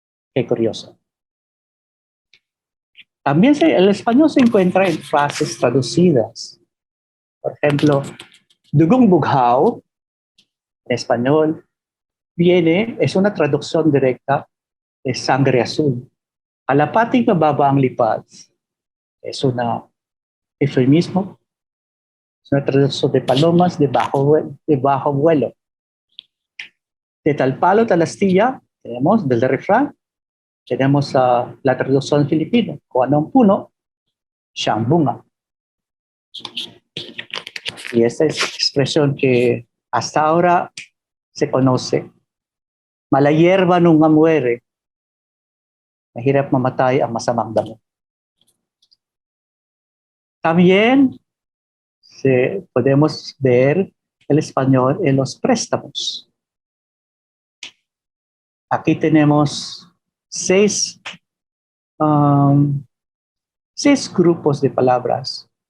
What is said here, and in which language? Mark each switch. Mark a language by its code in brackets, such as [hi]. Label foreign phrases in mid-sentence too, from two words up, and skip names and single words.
[es] Qué curioso. También el español se encuentra en frases traducidas. Por ejemplo, [tl] Dugong Bughao, [es] en español, es una traducción directa de sangre azul. [tl] Alapating mababa ang lipad [es] es un eufemismo, es una traducción de palomas de bajo vuelo. De tal palo, tal astilla, tenemos del refrán, tenemos la traducción filipina, [tl] kung anong puno, siyang bunga. [es] Y esta es expresión que hasta ahora se conoce. Mala hierba nung muere, [tl] mahirap mamatay ang masamang damo. [es] También podemos ver el español en los préstamos. Aquí tenemos seis grupos de palabras.